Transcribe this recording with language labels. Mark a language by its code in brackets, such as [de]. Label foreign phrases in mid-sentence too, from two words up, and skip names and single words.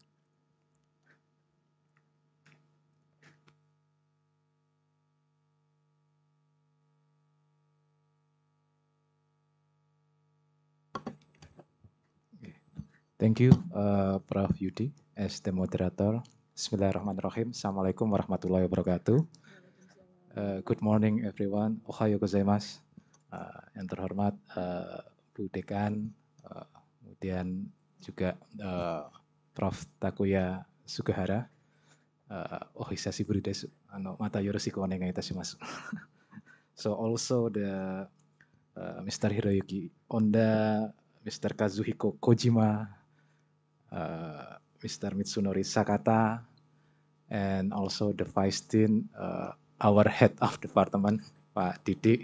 [en] Thank you, Prof. Yudi, as the moderator. [ar] بسم الله الرحمن الرحيم. السلام عليكم ورحمة الله وبركاته. [en] Good morning, everyone. [ja] おはようございます. [id] Yang terhormat Bu Dekan, kemudian juga Prof. [ja] Takuya Sugahara. お久しぶりです. またよろしくお願いいたします. [en] So also the Mr. Hiroyuki Onda, Mr. Kazuhiko Kojima, Mr. Mitsunori Sakata, and also the Vice Dean, our head of department, Pak Didi.